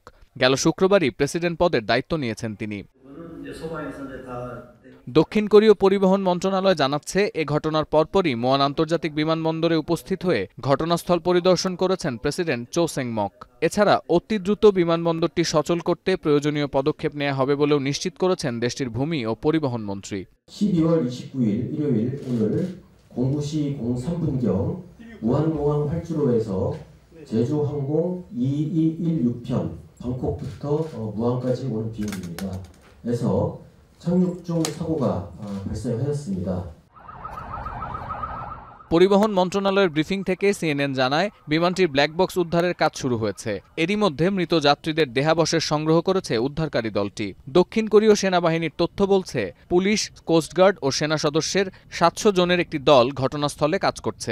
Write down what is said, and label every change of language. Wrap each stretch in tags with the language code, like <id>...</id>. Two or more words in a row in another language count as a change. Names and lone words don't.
<bn>গেল শুক্রবারই প্রেসিডেন্ট পদের দায়িত্ব নিয়েছেন তিনি। দক্ষিণ কোরীয় পরিবহন মন্ত্রণালয় জানাচ্ছে, এ ঘটনার পরপরই মুয়ান আন্তর্জাতিক বিমানবন্দরে উপস্থিত হয়ে ঘটনাস্থল পরিদর্শন করেছেন প্রেসিডেন্ট চো সেং মক। এছাড়া অতি দ্রুত বিমানবন্দরটি সচল করতে প্রয়োজনীয় পদক্ষেপ নেওয়া হবে বলেও নিশ্চিত করেছেন দেশটির ভূমি ও পরিবহন মন্ত্রী।</bn> <ko>12월 29일 일요일 오늘 09시 03분경 무안공항 활주로에서 제주항공 2216편 방콕부터 무안까지 오는 비행기입니다. 에서 착륙 중 사고가 발생하였습니다.</ko> <bn>পরিবহন মন্ত্রণালয়ের ব্রিফিং থেকে সিএনএন জানায়, বিমানটির</bn> <en>black box</en> <bn>উদ্ধারের কাজ শুরু হয়েছে। এরই মধ্যে মৃত যাত্রীদের দেহাবশেষ সংগ্রহ করেছে উদ্ধারকারী দলটি। দক্ষিণ কোরীয় সেনাবাহিনীর তথ্য বলছে, পুলিশ, কোস্টগার্ড ও সেনা সদস্যের ৭০০ জনের একটি দল ঘটনাস্থলে কাজ করছে।</bn>